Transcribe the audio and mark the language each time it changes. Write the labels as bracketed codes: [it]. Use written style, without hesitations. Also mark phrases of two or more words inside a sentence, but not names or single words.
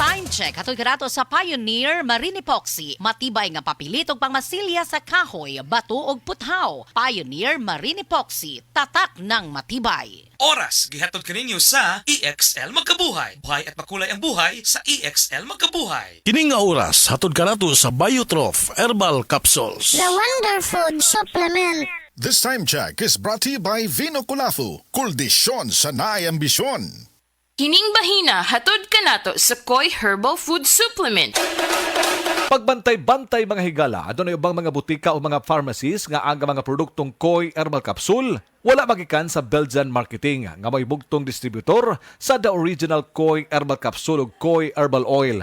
[ceb] check hatod kanato sa Pioneer Marine Epoxy. Matibay nga papilitog pangmasilya sa kahoy, bato ug puthaw. [tl] Pioneer Marine Epoxy, tatak ng matibay. [ceb] Oras gihatod kaninyo sa EXL Magkabuhay. [tl] Buhay at makulay ang buhay sa EXL Magkabuhay. [ceb] Kining nga oras, hatod ka nato sa Biotrof Herbal Capsules. [en] The Wonder Food Supplement. This time check is brought to you by Vino Colafu. Kuldisyon sa naayambisyon. [ceb] Kining bahina hatod kanato sa Koi Herbal Food Supplement. Pagbantay-bantay mga higala, adunay ubang mga butika o mga pharmacies nga aga mga produktong Koi Herbal Capsule. Wala magikan sa Belgian Marketing nga may bugtong distributor sa The Original Koi Herbal Capsule o Koi Herbal Oil.